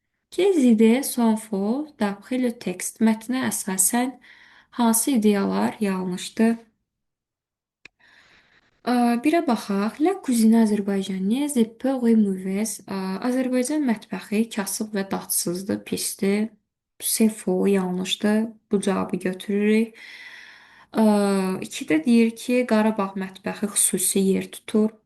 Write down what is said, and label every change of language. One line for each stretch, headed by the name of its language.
French: Quelles idées sont fausses d'après le texte?
Azerbaijani: Mətnə əsasən hansı ideyalar yanlışdır? Birə baxaq.
French: La cuisine azərbaycanaise est peu et mauvaise.
Azerbaijani: Azərbaycan mətbəxi kasıb və dadsızdır, pisdir.
French: C'est faux,
Azerbaijani: yanlışdır. Bu cavabı götürürük. 2-də deyir ki, Qarabağ mətbəxi xüsusi yer tutur.